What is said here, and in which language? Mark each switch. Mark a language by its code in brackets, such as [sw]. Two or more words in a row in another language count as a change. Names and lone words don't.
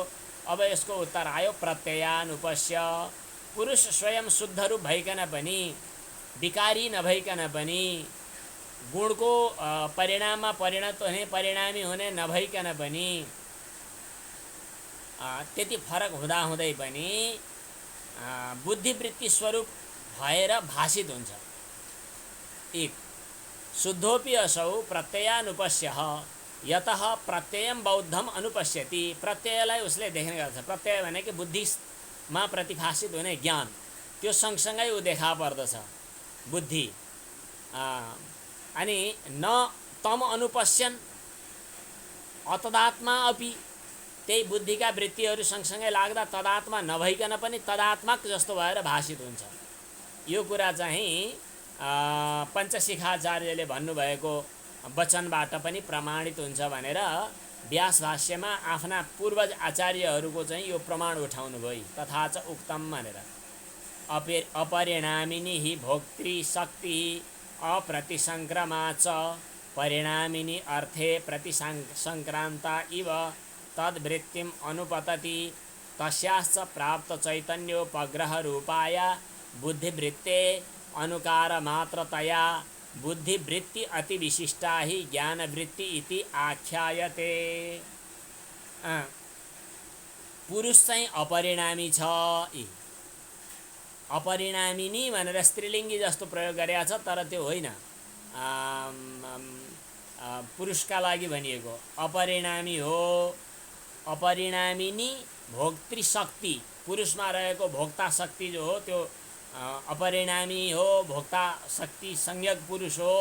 [ne] अब यसको उत्तर आयो प्रत्ययानुपश्य। पुरुष स्वयं शुद्ध रूप भइकन पनि, विकारी नभइकन पनि, गुणको परिणाममा परिणत हुने, परिणामी हुने नभइकन पनि, त्यति फरक हुँदाहुँदै पनि बुद्धिवृत्ति स्वरूप भएर भाषित हुन्छ। [sa] एक शुद्धोपि असौ प्रत्ययानुपश्यः यतः प्रत्ययम बौद्धम अनुपश्यति। [ne] प्रत्ययलाई उसले देख्ने गर्छ। प्रत्यय भनेको बुद्धिमा प्रतिभाषित हुने ज्ञान, त्यो सँगसँगै ऊ देखा पर्दछ बुद्धि। [sa] अनि न तम अनुपश्यन् अतदात्मा अपि, [ne] त्यही बुद्धिका वृत्तिहरू सँगसँगै लाग्दा तदात्मा नभइकन पनि तदात्मक जस्तो भएर भाषित हुन्छ। यो कुरा चाहिँ पञ्चशिखाचार्यले भन्नुभएको वचनबाट पनि प्रमाणित हुन्छ भनेर व्यास भाष्यमा आफ्ना पूर्वज आचार्यहरूको चाहिँ यो प्रमाण उठाउनु भयो। [sa] तथा च उक्तम भनेर अपरिणामिनी हि भोक्तृ शक्ति अप्रतिसंक्रमा च परिणामिनी अर्थे प्रतिसंक्रांता इव तद्वृत्तिम अनुपतति तस्याश्च प्राप्त चैतन्योपग्रह रूपाय बुद्धिवृत्ते अनुकार मात्रतया बुद्धिवृत्ति अति विशिष्टा ही ज्ञानवृत्ति इति आख्यायते। [ne] पुरुष चाहिँ अपरिणामी छ। अपरिणामिनी भनेर स्त्रीलिङ्गी जस्तो प्रयोग गरेका छ, तर त्यो होइन, पुरुषका लागि भनिएको अपरिणामी हो। अपरिणामिनी भोक्तृशक्ति, पुरुषमा रहेको भोक्ता शक्ति जो हो त्यो अपरिणामी हो, भोक्ता शक्ति संज्ञक पुरुष हो।